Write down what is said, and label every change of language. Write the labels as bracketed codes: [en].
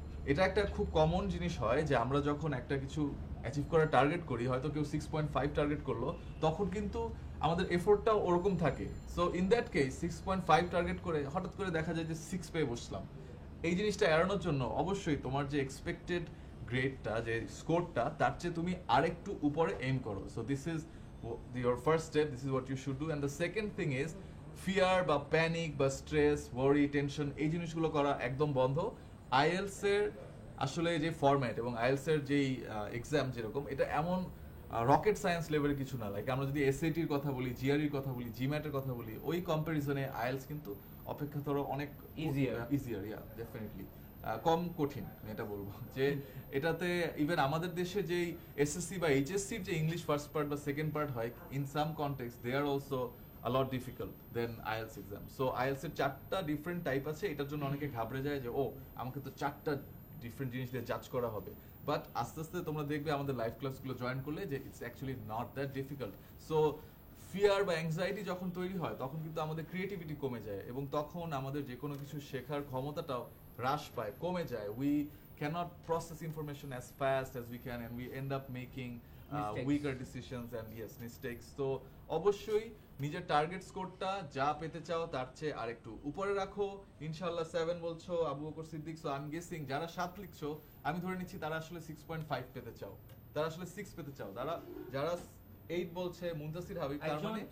[bn] এটা একটা খুব কমন জিনিস হয় যে আমরা যখন একটা কিছু অ্যাচিভ করার টার্গেট করি, হয়তো কেউ 6.5 টার্গেট করলো, তখন কিন্তু আমাদের এফোর্টটাও ওরকম থাকে। [en] so in that case [bn] 6.5 target করে হঠাৎ করে দেখা যায় যে 6 পেয়ে বসলাম। এই জিনিসটা এড়ানোর জন্য অবশ্যই তোমার যে এক্সপেক্টেড গ্রেডটা, যে স্কোরটা, তার চেয়ে তুমি আরেকটু উপরে এম করো। [en] So this is your first step, this is what you should do. And the second thing is fear [bn] বা প্যানিক বা স্ট্রেস, ওয়ারি, টেনশন, এই জিনিসগুলো করা একদম বন্ধ। আইএলস এর আসলে যে ফরম্যাট এবং আইএলস এর যেই এক্সাম যেরকম, এটা এমন রকেট সায়েন্স লেভেলের কিছু না। লাইক আমরা যদি এসএটির কথা বলি, জিআরইর কথা বলি, জিম্যাটের কথা বলি, ওই কম্পারিজনে আইএলস কিন্তু অপেক্ষাতর অনেক ইজিয়ার, ইয়া ডেফিনেটলি কম কঠিন আমি এটা বলবো। যে এটাতে ইভেন আমাদের দেশে যেই এসএসসি বা এইচএসসির যে ইংলিশ ফার্স্ট পার্ট বা সেকেন্ড পার্ট হয়, [en] In some context they are also a lot difficult than IELTS exam. [bn] So IELTS এর চারটা ডিফারেন্ট টাইপ আছে, এটার জন্য অনেকে ঘাবড়ে যায় যে ও আমাকে তো চারটা ডিফারেন্ট জিনিস দিয়ে জাজ করা হবে। বাট আস্তে আস্তে তোমরা দেখবে আমাদের লাইভ ক্লাসগুলো জয়েন করলে যে [en] It's actually not that difficult. [bn] So fear বা অ্যাংজাইটি যখন তৈরি হয় তখন কিন্তু আমাদের ক্রিয়েটিভিটি কমে যায় এবং তখন আমাদের যে কোনো কিছু শেখার ক্ষমতাটাও হ্রাস পায়, কমে যায়। [en] We cannot process information as fast as we can and we end up making weaker decisions and yes mistakes. [bn] তো অবশ্যই নিজের টার্গেট স্কোরটা যা পেতে চাও তার চেয়ে আরেকটু উপরে রাখো। ইনশাআল্লাহ 7 বলছো Abu Bakr Siddique, [en] so I am guessing [bn] যারা 7 লিখছো আমি ধরে নিচ্ছি তারা আসলে 6.5 পেতে চাও, তারা আসলে 6 পেতে চাও। যারা 8 বলছে মুনতাসির হাবিব, তার মানে